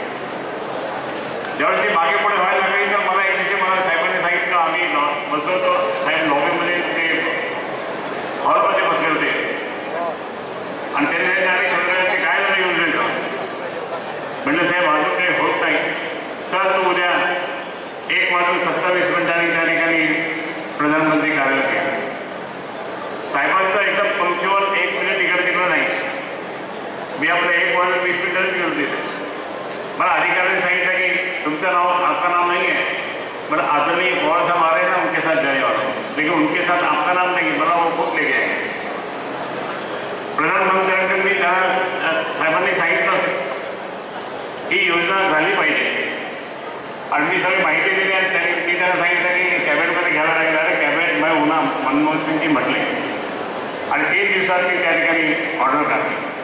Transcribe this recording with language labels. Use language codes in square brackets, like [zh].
[mr] ज्यावेळेस ती मागे पुढे व्हायला लागली तर मला एक दिवशी मला साहेबांनी सांगितलं, आम्ही बसलो होतो साहेब लॉबीमध्ये, ते हॉलमध्ये बसले होते आणि त्यांनी सांगितलं की काय झालं योजनेचं. म्हणजे साहेब अजून काही होत नाही, चल तू उद्या 1:27 त्या ठिकाणी प्रधानमंत्री कार्यालयात या. साहेबांचा एकदम पंक्च्युअल 1 मिनिट इकडे तिकडं नाही. मी आपलं 1:20 गेलो तिथे. मला अधिकाऱ्यांनी सांगितलं की तुमचं नाव [hi] आपका नाम नहीं है, मला आदरणीय पवार साहब आ रहे हैं ना, उनके साथ जाने वाला हूं, लेकिन उनके साथ आपका नाम नहीं, मला वो खुद लेके आए. [mr] प्रधानमंत्र्यांकडे साहेबांनी सांगितलं ही योजना झाली पाहिजे आणि मी सगळी माहिती दिली आणि त्यांनी त्यांना सांगितलं की कॅबिनेटमध्ये घ्यायला लागेल. अरे कॅबिनेट मैं होणार मनमोहन सिंगजी म्हटले आणि 3 दिवसात मी त्या ठिकाणी ऑर्डर टाकली.